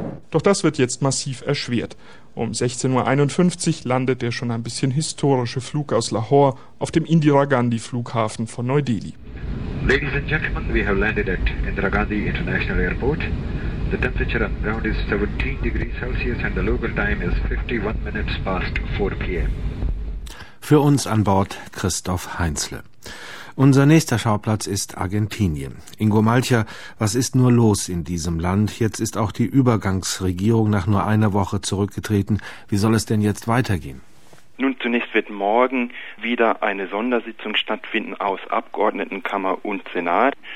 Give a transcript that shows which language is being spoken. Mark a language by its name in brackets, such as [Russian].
[German] Doch das wird jetzt massiv erschwert. Um 16.51 Uhr landet der schon ein bisschen historische Flug aus Lahore auf dem Indira Gandhi Flughafen von Neu-Delhi. [English] Ladies and gentlemen, we have landed at Indira Gandhi International Airport. The temperature on ground is 17 degrees Celsius and the local time is 51 minutes past 4 p.m. [German] Für uns an Bord Christoph Heinzle. Unser nächster Schauplatz ist Argentinien. Ingo Malcher, was ist nur los in diesem Land? Jetzt ist auch die Übergangsregierung nach nur einer Woche zurückgetreten. Wie soll es denn jetzt weitergehen? Nun, zunächst wird morgen wieder eine Sondersitzung stattfinden aus Abgeordnetenkammer und Senat.